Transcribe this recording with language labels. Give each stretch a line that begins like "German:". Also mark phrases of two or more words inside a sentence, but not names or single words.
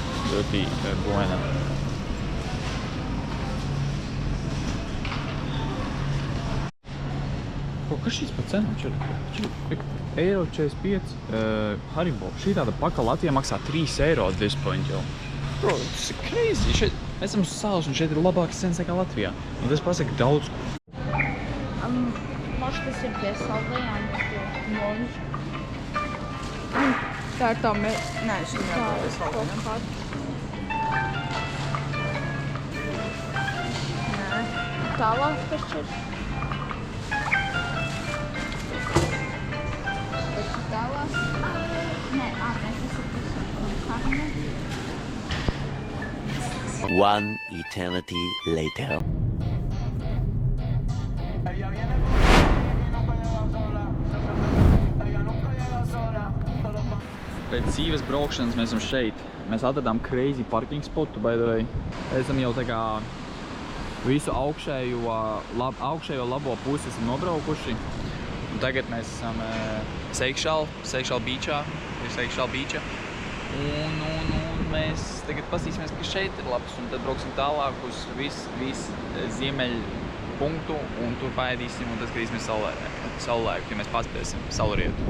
Latvian: Ļoti buena. Kas šīs pa cenām? €45 Haribo. Šī tāda paka Latvijā maksā €3
English: at this point
Latvian: jau. Bro, tas ir crazy. Šeit, mēs esam uz salas un šeit ir labākas cenas nekā Latvijā. Un tas pasaka daudz. Может, tas ir pie saldējām. Tā ir tā Nē, šī ir saldējām. Nē, tālāk taču ir. Taču tālāk. Nē, tas ir karamel.
English: One eternity later.
Latvian: Pēc dzīves braukšanas mēs esam šeit. Mēs atradām
English: crazy parking spotu, by the way.
Latvian: Esam jau tā kā visu augšējo labo pusi esam nobraukuši. Un tagad mēs esam Seychelles beachā. Un mēs tagad pasīsimies, ka šeit ir labs, un tad brauksim tālāk uz visu ziemeļu punktu, un tur paēdīsim, un tad skatīsimies saulēku, ja mēs paspēsim saulrietu.